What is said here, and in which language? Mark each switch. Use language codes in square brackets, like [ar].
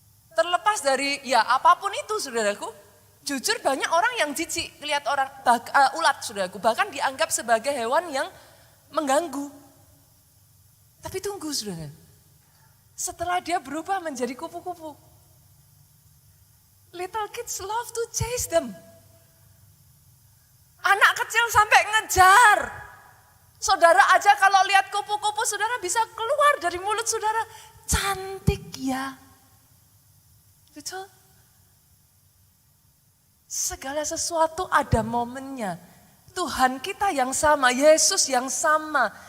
[id] Terlepas dari ya apapun itu saudaraku. Jujur banyak orang yang jijik lihat orang ulat saudaraku. Bahkan dianggap sebagai hewan yang mengganggu. Tapi tunggu saudara, Setelah dia berubah menjadi kupu-kupu. [en] Little kids love to chase them. [id] Anak kecil sampai ngejar. Saudara aja kalau lihat kupu-kupu, saudara bisa keluar dari mulut saudara. Cantik ya. Betul? Segala sesuatu ada momennya. Tuhan kita yang sama, Yesus yang sama.